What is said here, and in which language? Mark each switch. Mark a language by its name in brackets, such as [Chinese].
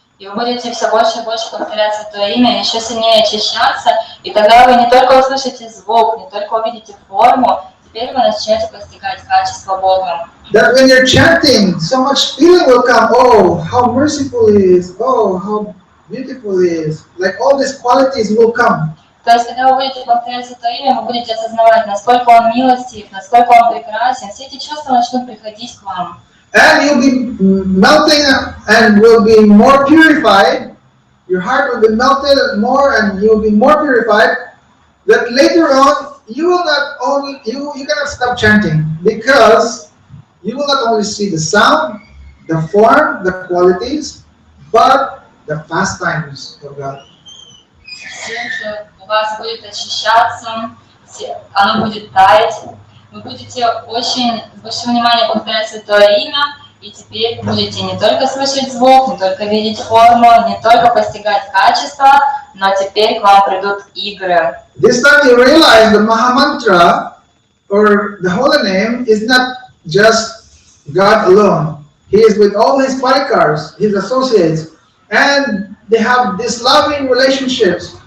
[Russian] И вы будете все больше и больше повторять святое имя, еще сильнее очищаться, и тогда вы не только услышите звук, не только увидите форму, теперь вы начнете постигать качество Бога. [English] That when you're chanting, so much feeling will come. Oh, how merciful He is. Oh, how beautiful He is. Like all these qualities will come. [Russian] То есть, когда вы будете повторять святое имя, вы будете осознавать, насколько Он милостив, насколько Он прекрасен. Все эти чувства начнут приходить к вам. [English] and you'll be melting and will be more purified. Your heart will be melted more, and you will be more purified. That later on you will not only you cannot stop chanting, because you will not only see the sound, the form, the qualities, but the pastimes of God. [Russian] Сердце у вас будет очищаться, оно будет таять. Вы будете очень с большим вниманием повторять Святое Имя, и теперь будете не только слышать звук, не только видеть форму, не только постигать качество, но теперь к вам придут игры. [English] This time you realize the Mahamantra, or the holy name, is not just God alone. He is with all his parikars, his associates, and they have these loving relationships.